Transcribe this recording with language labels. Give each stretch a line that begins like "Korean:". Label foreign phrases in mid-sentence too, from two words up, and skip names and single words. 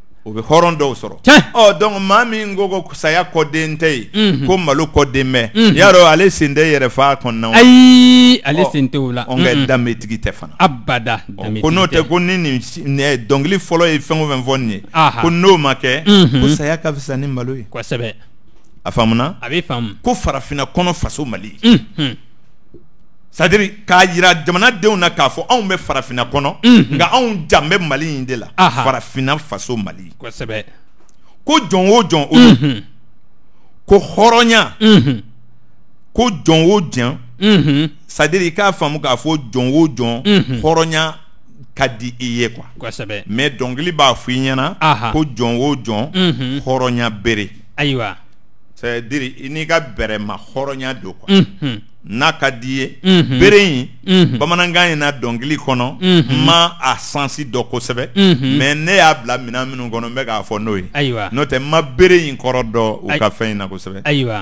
Bambara: o bɛ hɔrɔn dɔw sɔrɔ donc maa min ko saya kɔden tɛ yen ko malo kɔden bɛ y'a dɔn ale sen tɛ yɛrɛ fa kɔnɔna ayi ale sen tɛ o la on ka danbetigi tɛ fana abada ko n'o tɛ ko ni nin dɔnkili fɔlɔ ye fɛn o fɛn fɔ nin ye ko n'o ma kɛ ko saya ka fisa ni malo ye kosɛbɛ a faamuna a bɛ faamu ko farafinna kɔnɔ faso Mali c'est-à-dire k'a jira jamanadenw na k'a fɔ anw bɛ farafinna kɔnɔ nka anw jan bɛ Mali in de la farafinna faso Mali kosɛbɛ ko jɔn o jɔn o ko hɔrɔnya ko jɔn o jɔn c'est-à-dire i k'a faamu k'a fɔ jɔn o jɔn hɔrɔnya ka di i ye quoi kosɛbɛ mais dɔnkili b'a fɔ i ɲɛna ko jɔn o jɔn hɔrɔnya bere ayiwa c'est-à-dire i n'i ka bɛrɛ ma hɔrɔnya don quoi n'a ka di ye bere in bamanankan in na dɔnkili kɔnɔ ma a sansi dɔ kosɛbɛ mais ne y'a bila minɛn minnu kɔnɔ n bɛ k'a fɔ n'o ye ayiwa n'o tɛ ma bere in kɔrɔ dɔn u ka fɛn in na kosɛbɛ ayiwa